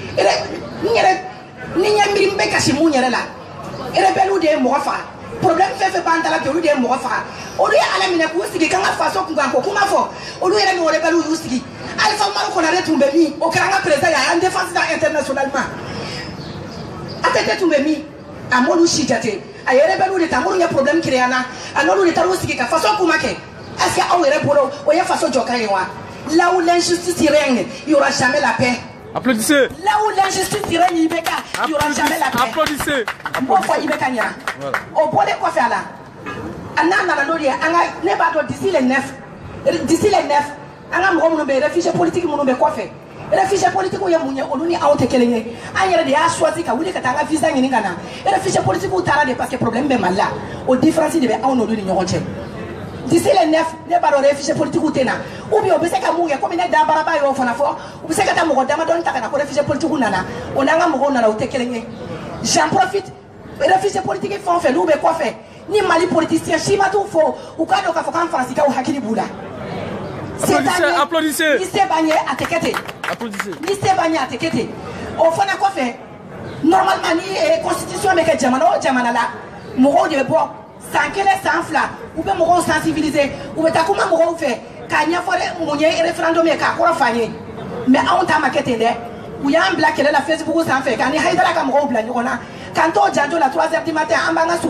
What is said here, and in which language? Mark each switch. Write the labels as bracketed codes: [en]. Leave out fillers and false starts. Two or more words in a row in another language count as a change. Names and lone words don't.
[bm] ni ɲɛ miiri n bɛ kasi mun yɛrɛ la rebelle de ye mɔgɔ faga problème fɛn fɛn b'an da la bi olu de ye mɔgɔ faga olu ye Ala minɛ k'u sigi k'an ka faso kunkan ko kuma fɔ olu yɛrɛ ni rebelle y'u sigi Alifa Umaru Konare tun bɛ min o kɛra an ka président ye a y'an [fr] défense internationalement [bm] ATT tun bɛ min a m'olu si jate a ye rebelle de ta minnu ye [fr] problème créé [bm] an na a n'olu de taar'u sigi ka faso kuma kɛ [fr] est-ce que [bm] aw yɛrɛ bolo o ye faso jɔkan ye wa [fr] là où l'injustice règne il y aura jamais la paix. Applaudissez. Là où l'injustice règne IBK il y aura jamais la paix. Applaudissez. [bm] Bon fois IBK ɲɛna o bɔlen kɔfɛ a la a n'a nana n'o de ye an ka ne b'a dɔn [fr] d'ici les 9 [bm] an ka mɔgɔ minnu bɛ yen [fr] réfugiés politiques [bm] minnu bɛ kɔfɛ [fr] réfugiés politiques [bm] ye mun ye olu ni anw tɛ kelen ye an yɛrɛ de y'a choisi ka wuli ka taa an ka visa ɲini ka na [fr] réfugiés politiques [bm] taara de [fr] parce que problème [bm] bɛ Mali la o différence de bɛ anw n'olu ni ɲɔgɔn cɛ [fr] d'ici les 9 [bm] ne b'a dɔn [fr] réfugiés politiques [bm] tɛ na [fr] ou bien [bm] o bɛ se ka mun kɛ komi ne da baraba y'o fana fɔ u bɛ se ka taa mɔgɔ damadɔni ta ka na ko [fr] réfugiés politiques [bm] nana o n'an ka mɔgɔw nana o tɛ kelen ye [fr] j'en profite réfugiés politiques [bm] fɛn o fɛn n'u bɛ kɔfɛ ni Mali politicien si ma t'u fo u k'a dɔn k'a fɔ k'an Faransikɛw hakili b'u la. [fr] Applaudissez. [bm] Ni se b'an ye a tɛ kɛ ten. [fr] Applaudissez. [bm] Ni se b'an ye a tɛ kɛ ten o fana kɔfɛ normalement ni constitution bɛ kɛ jamana o jamana la mɔgɔw de bɛ bɔ san 1 san 2 u bɛ mɔgɔw sensibiliser u bɛ taa kuma mɔgɔw fɛ k'a ɲɛfɔ mun ye référendum ye k'a kɔrɔ f'an ye mais anw ta ma kɛ ten dɛ u y'an bila kɛlɛ la Facebook sanfɛ k'an ni Hayidara ka mɔgɔw bila ɲɔgɔn na k'an t'o janto la [fr] 3h du matin [bm] an b'an ka